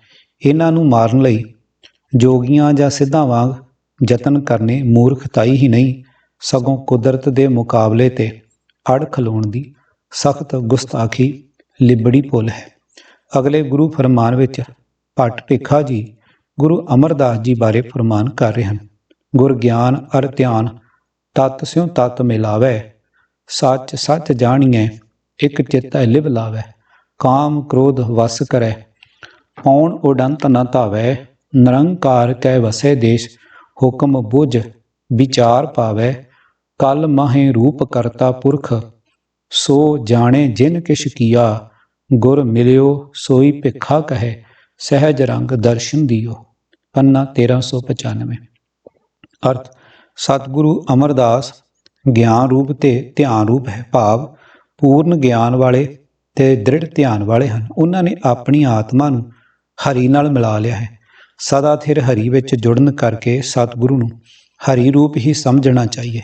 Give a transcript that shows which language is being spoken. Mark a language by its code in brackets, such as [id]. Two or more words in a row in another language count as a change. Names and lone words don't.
[pa] ਇਹਨਾਂ ਨੂੰ ਮਾਰਨ ਲਈ ਜੋਗੀਆਂ ਜਾਂ ਸਿੱਧਾਂ ਵਾਂਗ ਯਤਨ ਕਰਨੇ ਮੂਰਖਤਾਈ ਹੀ ਨਹੀਂ, ਸਗੋਂ ਕੁਦਰਤ ਦੇ ਮੁਕਾਬਲੇ ਤੇ ਅੜ ਖਲੋਣ ਦੀ ਸਖਤ ਗੁਸਤਾਖੀ ਲਿਬੜੀ ਭੁੱਲ ਹੈ। ਅਗਲੇ ਗੁਰੂ ਫਰਮਾਨ ਵਿੱਚ ਭੱਟ ਭਿੱਖਾ ਜੀ ਗੁਰੂ ਅਮਰਦਾਸ ਜੀ ਬਾਰੇ ਫਰਮਾਨ ਕਰ ਰਹੇ ਹਨ। ਗੁਰ ਗਿਆਨ ਅਰ ਧਿਆਨ ਤਤ ਸਿਉ ਤਤ ਮਿਲਾਵੈ, ਸਚ ਸਚ ਜਾਨੀਏ ਏਕ ਚਿਤ ਲਿਵ ਲਾਵੈ, ਕਾਮ ਕ੍ਰੋਧ ਵਸ ਕਰੈ, ਪਉਣ ਉਡੰਤ ਨ ਧਾਵੈ, ਨਿਰੰਕਾਰ ਕੈ ਵਸੈ ਦੇਸ, ਹੁਕਮ ਬੁਝਿ ਬੀਚਾਰ ਪਾਵੈ, ਕਲਿ ਮਾਹੇ ਰੂਪ ਕਰਤਾ ਪੁਰਖ, ਸੋ ਜਾਨੈ ਜਿਨਿ ਕਿਛੁ ਕੀਅਉ, ਗੁਰ ਮਿਲਿਅਉ ਸੋਈ ਭਿਖਾ ਕਹੈ, ਸਹਜ ਰੰਗਿ ਦਰਸਨ ਦੀਅਉ। ਪੰਨਾ 1395। ਅਰਥ ਸਤਿਗੁਰੂ ਅਮਰਦਾਸ ਗਿਆਨ ਰੂਪ ਤੇ ਧਿਆਨ ਰੂਪ ਹੈ, ਭਾਵ ਪੂਰਨ ਗਿਆਨ ਵਾਲੇ ਤੇ ਦ੍ਰਿੜ ਧਿਆਨ ਵਾਲੇ ਹਨ। ਉਹਨਾਂ ਨੇ ਆਪਣੀ ਆਤਮਾ ਨੂੰ ਹਰੀ ਨਾਲ ਮਿਲਾ ਲਿਆ ਹੈ। ਸਦਾ ਥਿਰ ਹਰੀ ਵਿੱਚ ਜੁੜਨ ਕਰਕੇ ਸਤਿਗੁਰੂ ਨੂੰ ਹਰੀ ਰੂਪ ਹੀ ਸਮਝਣਾ ਚਾਹੀਏ।